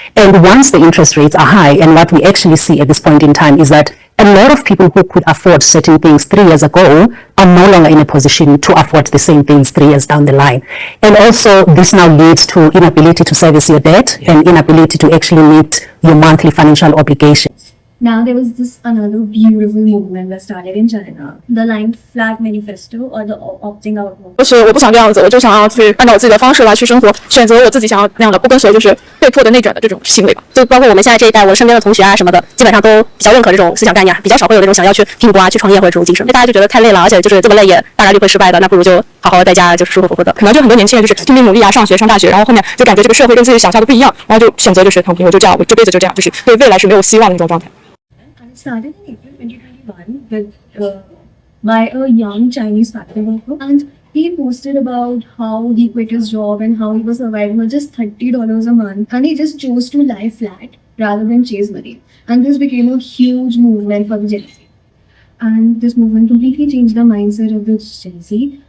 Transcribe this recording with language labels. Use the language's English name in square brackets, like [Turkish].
[English] And once the interest rates are high, and what we actually see at this point in time is that a lot of people who could afford certain things 3 years ago are no longer in a position to afford the same things 3 years down the line. And also, this now leads to inability to service your debt and inability to actually meet your monthly financial obligations. Now there was this another beautiful movement that started in China, the Lying Flat Manifesto or the opting out movement. [Chinese] 就是我不想这样子，我就想要去按照我自己的方式来去生活，选择我自己想要那样的，不跟随就是被迫的内卷的这种行为吧。就包括我们现在这一代，我身边的同学啊什么的，基本上都比较认可这种思想概念，比较少会有那种想要去拼搏啊、去创业或者这种精神。大家就觉得太累了，而且就是这么累也大概率会失败的，那不如就好好在家就是舒舒服服的。可能就很多年轻人就是拼命努力啊，上学上大学，然后后面就感觉这个社会跟自己想象的不一样，然后就选择就是躺平，我就这样，我这辈子就这样，就是对未来是没有希望的那种状态。 [English] Started in April 2021 with by a young Chinese factory worker, and he posted about how he quit his job and how he was surviving with just $30 a month, and he just chose to lie flat rather than chase money. And this became a huge movement for the Gen Z. And this movement completely changed the mindset of the Gen Z.